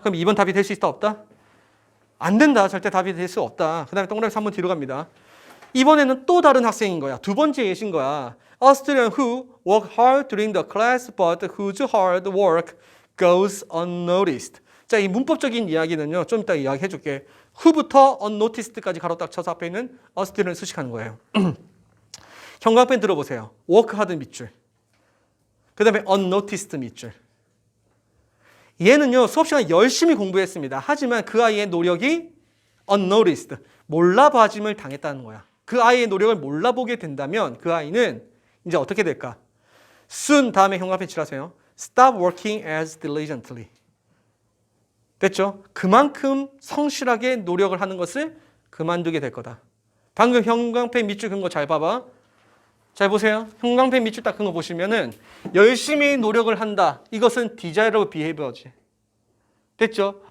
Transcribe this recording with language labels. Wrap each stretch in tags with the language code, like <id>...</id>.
<ko>그럼 2번 답이 될 수 있다 없다? 안 된다. 절대 답이 될 수 없다. 그 다음에 동그라미 3번 뒤로 갑니다. 이번에는 또 다른 학생인 거야. 두 번째 예신 거야.</ko> <en>A student who worked hard during the class but whose hard work goes unnoticed.</en> <ko>자, 이 문법적인 이야기는요. 좀 이따 이야기해 줄게. who부터 unnoticed까지 가로 딱 쳐서 앞에 있는 a student을 수식하는 거예요. 형광펜 들어보세요. work hard 밑줄. 그 다음에 unnoticed 밑줄. 얘는요. 수업 시간에 열심히 공부했습니다. 하지만 그 아이의 노력이 unnoticed. 몰라봐짐을 당했다는 거야. 그 아이의 노력을 몰라보게 된다면 그 아이는 이제 어떻게 될까? soon 다음에 형광펜 칠하세요.</ko> <en>stop working as diligently.</en> <ko>됐죠? 그만큼 성실하게 노력을 하는 것을 그만두게 될 거다. 방금 형광펜 밑줄 긋은 거 잘 봐봐. 잘 보세요. 형광펜 밑줄 딱 긋은 거 보시면은 열심히 노력을 한다. 이것은 desirable behavior지. 됐죠?</ko>